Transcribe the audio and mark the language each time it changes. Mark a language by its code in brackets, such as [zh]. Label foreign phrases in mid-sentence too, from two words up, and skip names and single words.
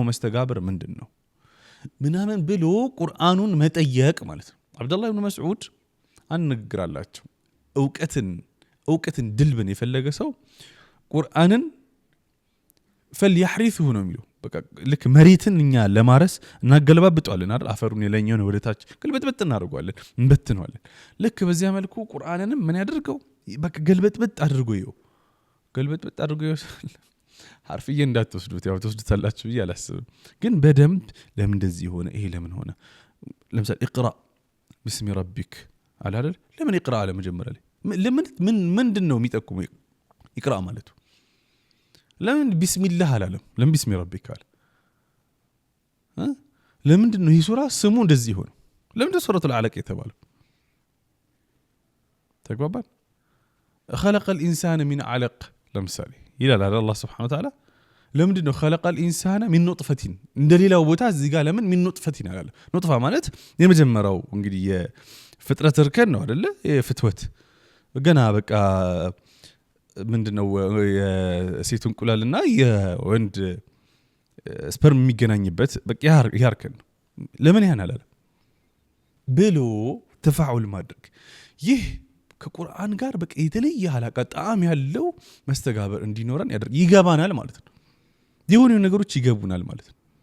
[am] መስተጋብር ምንድነው ምናምን ብሎ ቁርአኑን መጠየቅ ማለት ነው አብዱላህ ኢብኑ መስዑድ አንግራላችሁ እውቀትን ድልብን የፈለገ ሰው ቁርአንን فليحرثه ነው የሚለው በቃ ልክ መሬትን እኛ ለማረስ እናገለባብጣለን አይደል አፈሩን የለኛውን ወደታች ገልበጥበጥ እናደርጋለን እንበትነዋለን ልክ በዚያ መልኩ ቁርአንንም ምን ያደርገው በቃ ገልበጥበጥ አድርጎ حرفيا እንዳትወስዱት ያው ተወስዱታላችሁ ብዬ አላስብም ግን በደንብ ለምን እንደዚህ ሆነ ይሄ ለምን ሆነ ለምሳሌ [ar] اقرا باسم ربك [am] አለ አይደል ለምን اقرا አለ መጀመሪያ ላይ ለምን ምንድነው የሚጠቁመው اقرا ማለቱ ለምን ቢስሚላህ አላለም ለምን [ar] بسم ربك [am] አለ ለምንድነው ይህ ሱራ ስሙ እንደዚህ ሆነ ለምን [ar] سورة العلق [am] የተባለው ተግባባን [ar] خلق الانسان من علق [am] ለምሳሌ ይላል አላህ [ar] سبحانه وتعالى [am] ለምንድነው [ar] خلق الانسان من نطفة [am] እንደሌላው ቦታ እዚህ ጋር ለምን [ar] من نطفة [am] አላለ ኑጥፋ ማለት የመጀመሪያው እንግዲህ የፍጥረት እርከን ነው አይደለ የፍትወት ገና በቃ ምንድነው የሴት እንቁላልና የወንድ ስፐርም የሚገናኝበት በቃ ያርከን ለምን ያን አላለ ብሎ ተፋዑል ማድረግ ይህ ከቁርአን ጋር በቃ የተለየ አላቃ ጣም ያለው መስተጋብር እንዲኖረን ያደርግ ይገባናል ማለት ነው የሆኑ ነገሮች ይገቡናል ማለት ነው